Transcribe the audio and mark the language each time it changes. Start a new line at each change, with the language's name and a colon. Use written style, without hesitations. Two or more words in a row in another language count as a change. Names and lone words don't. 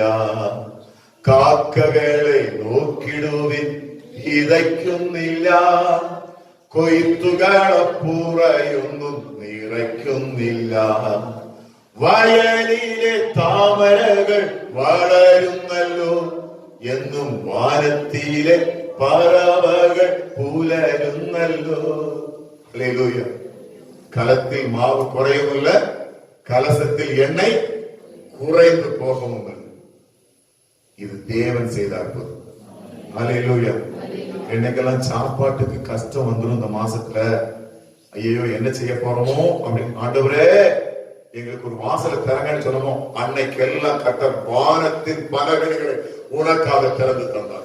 Malayalam: കാക്കകളെ നോക്കിടുവിൻ, വിതയ്ക്കുന്നില്ല, കൊയ്ത്തുകളപ്പുറയൊന്നും നിറയ്ക്കുന്നില്ല. വയലിലെ താമരകൾ വളരുന്നല്ലോ, എന്നും വാനത്തിലെ പറവകൾ പുലരുന്നല്ലോ. ഹല്ലേലൂയ.
Tamil: களத்தில் மாவு குறையுமில்ல, கலசத்தில் எண்ணெய் குறைந்து போகவும் இல்லை. இது தேவன் செய்த அற்புதம். ஹல்லேலூயா. என்னைக்கெல்லாம் சாப்பாட்டுக்கு கஷ்டம் வந்துடும் இந்த மாசத்துல, ஐயோ என்ன செய்ய போறோமோ அப்படின்னு, ஆண்டவரே எங்களுக்கு ஒரு வாசலை திறங்கன்னு சொல்லணும், அன்னைக்கெல்லாம் கர்த்தர் வானத்தின் பலகணிகளை உனக்காக திறந்து தந்தார்.